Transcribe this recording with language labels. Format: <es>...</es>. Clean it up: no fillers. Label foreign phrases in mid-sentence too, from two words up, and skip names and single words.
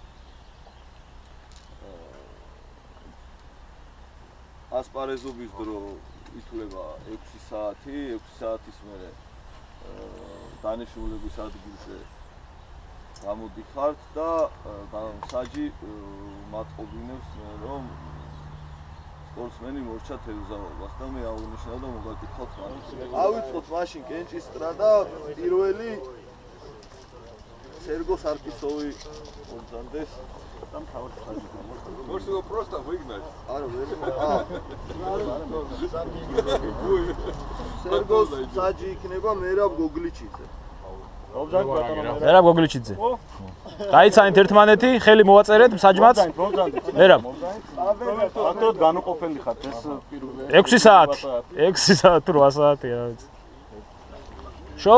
<ka>ასპარეზობის დრო ითვლება 6 საათი, 6 საათის მერე დანიშნულების ადგილზე გამოდიხართ და მსაჯი მატყობინებს, რომ სპორტსმენი მორჩა თევზაობას და მე აღნიშნავ და მოგაკითხავთ მანქანა. ავიწყოთ მაშინ კენჭისყრა და პირველი სერგო სარკისოვი მომძანდეს.</ka> <ru>Там кого-то ходит. Может его просто выгнать?</ru> <ka>Сергос საჯი იქნება მერაბ გოგლიჩიძე. მერაბ გოგლიჩიძე. გაიცანით ერთმანეთი, ხელი მოვაწერეთ მსაჯმაც. მერაბ. აკროთ განუყოფელი ხართ ეს პირველი 6 საათი. 6 საათი 8 საათი რა ვიცი. შო?</ka>